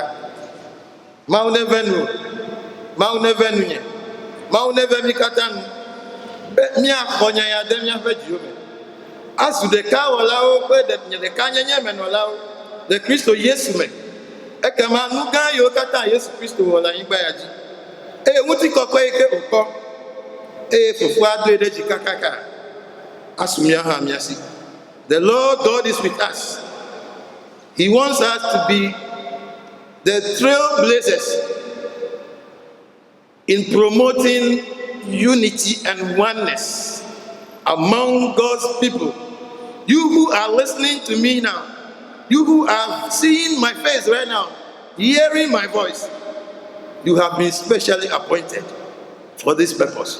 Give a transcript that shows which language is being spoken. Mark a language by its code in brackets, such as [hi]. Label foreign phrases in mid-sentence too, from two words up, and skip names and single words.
[ee] Mawu neve nu, Mawu neve nunye, Mawu neve mí katã nu be míaxɔ nya ya ɖe míaƒe dziwo me, azu ɖekawɔlawo kple nye ɖekanyenye menɔlawo le Kristo Yesu me. Ekema nu gã yiwo katã Yesu Kristo wɔ le anyigba ya dzi, eye ŋutikɔkɔe yi ke wòkɔ, eye Fofoa doe ɖe dzi kakaka, asu mía hã mía si. [en] The Lord God is with us. He wants us to be the trailblazers in promoting unity and oneness among God's people. You who are listening to me now, you who are seeing my face right now, hearing my voice, you have been specially appointed for this purpose.